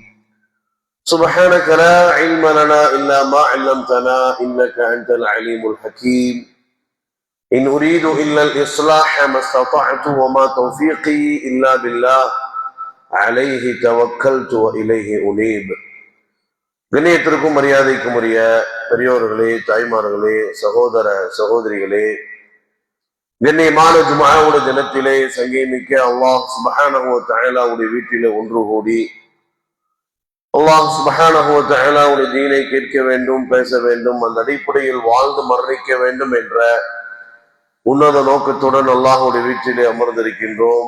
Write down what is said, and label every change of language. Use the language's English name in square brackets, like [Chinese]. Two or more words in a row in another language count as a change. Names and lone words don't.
[Arabic] سبحانك لا علم لنا إلا ما علمتنا إنك أنت العليم الحكيم. إن أريد إلا الإصلاح ما استطعت وما توفيقي إلا بالله عليه توكلت وإليه أنيب. [Tamil] கண்ணியத்திற்கும் மரியாதைக்கும் உரிய பெரியோர்களே, தாய்மார்களே, சகோதர சகோதரிகளே, கண்ணியமான ஜும்ஆவுடைய தினத்திலே சங்கமிக்க [Arabic] الله سبحانه وتعالى [Tamil] வீட்டிலே ஒன்று கூடி [Arabic] الله سبحانه وتعالى [Tamil] தீனை கேட்க வேண்டும், பேச வேண்டும், அந்த அடிப்படையில் வாழ்ந்து மரணிக்க வேண்டும் என்ற உன்னத நோக்கத்துடன் அல்லாஹுடைய வீட்டிலே அமர்ந்திருக்கின்றோம்.